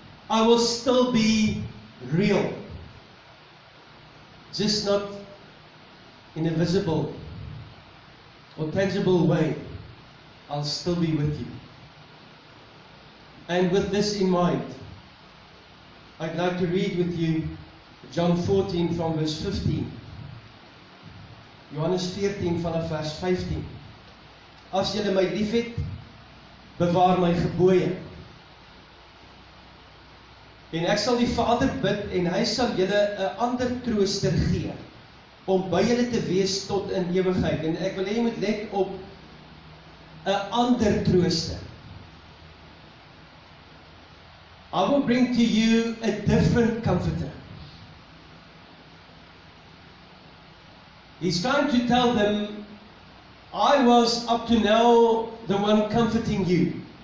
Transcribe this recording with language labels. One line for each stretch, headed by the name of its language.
English: I will still be real. Just not in a visible or tangible way. I'll still be with you. And with this in mind, I'd like to read with you John 14 from verse 15.
Afrikaans: Johannes 14 vanaf vers 15. As julle my liefhet, bewaar my gebooie. En ek sal die Vader bid, en hy sal julle 'n ander trooster gee, om by julle te wees tot in ewigheid. En ek wil hê jy moet let op 'n ander trooster.
English: I will bring to you a different comforter. He's trying to tell them, I was up to now the one comforting you.